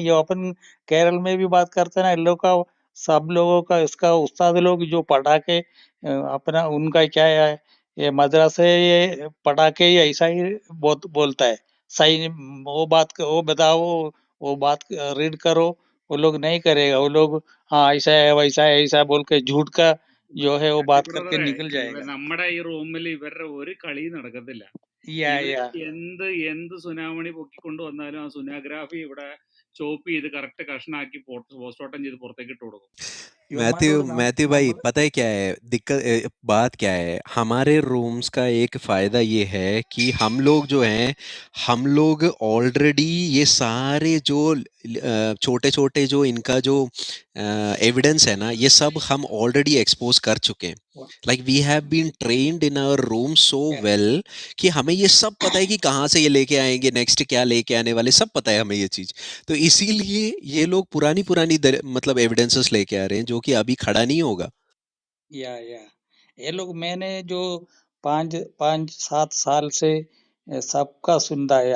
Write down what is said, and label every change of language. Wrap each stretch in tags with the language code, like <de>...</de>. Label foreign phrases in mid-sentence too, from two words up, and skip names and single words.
<hi>जो अपन केरल में भी बात करते हैं ना, इन लोग का सब लोगों का, इसका उस्ताद लोग जो पढ़ा के अपना उनका क्या है, ये मद्रासे ये पढ़ा के ही ऐसा ही बोलता है। सही वो बताओ, वो बात रीड करो, वो लोग नहीं करेगा। वो लोग हाँ ऐसा है वैसा है ऐसा बोल के झूठ का जो है वो बात करके निकल जाएगा।</hi> <ml>നമ്മുടെ ഈ റൂമിൽ ഇവരുടെ ഒരു കളി നടക്കത്തില്ല.</ml> <en>Yeah,</en> <ml>ഇവര്</ml> <en>yeah.</en> <ml>എന്ത് സുനാമണി പൊക്കിക്കൊണ്ട് വന്നാലും ആ സുനാഗ്രാഫി ഇവിടെ ചോപ്പ് ചെയ്ത് കറക്റ്റ് കഷ്ണാക്കി പോസ്റ്റ്മോർട്ടം ചെയ്ത് പുറത്തേക്ക് इट കൊടുക്കും. मैथ्यू ഇവന്മാരോട് मैथ्यू भाई നമ്മൾ</ml> <hi>पता है क्या है दिक्कत बात क्या है हमारे रूम्स का एक फायदा ये है कि हम लोग जो हैं हम लोग ऑलरेडी ये सारे जो छोटे छोटे जो इनका जो एविडेंस है ना ये सब हम ऑलरेडी एक्सपोज कर चुके हैं</hi> <en>like we have been trained in our room so Yeah.</en> <hi>वेल कि हमें ये सब पता है कि कहाँ से ये लेके आएंगे नेक्स्ट क्या लेके आने वाले सब पता है हमें ये चीज तो इसीलिए ये लोग पुरानी पुरानी मतलब एविडेंसेस लेके आ रहे हैं जो कि अभी खड़ा नहीं होगा या ये लोग मैंने जो 5-7 साल से सबका सुनता है.</hi>